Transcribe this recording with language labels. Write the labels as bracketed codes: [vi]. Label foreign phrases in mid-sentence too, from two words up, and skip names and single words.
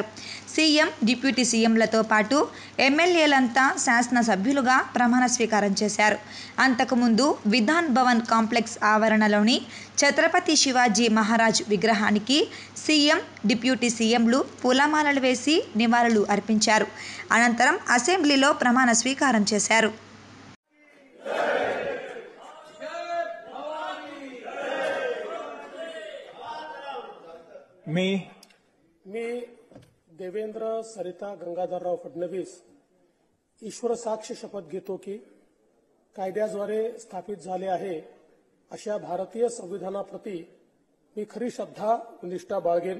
[te] సీఎం, డిప్యూటీ సీఎంలతో పాటు ఎమ్మెల్యేలంతా శాసనసభ్యులుగా ప్రమాణ స్వీకారం చేశారు. అంతకుముందు విధాన్ భవన్ కాంప్లెక్స్ ఆవరణలోని ఛత్రపతి శివాజీ మహారాజ్ విగ్రహానికి సీఎం, డిప్యూటీ సీఎంలు పూలమాలలు వేసి నివాళులు అర్పించారు. అనంతరం అసెంబ్లీలో ప్రమాణ స్వీకారం చేశారు. [mr] मी देवेंद्र सरिता गंगाधरराव फडणवीस ईश्वर साक्ष शपथ घेतो की कायद्याद्वारे स्थापित झाले आहे अशा भारतीय संविधानाप्रती मी खरी श्रद्धा व निष्ठा बाळगेन.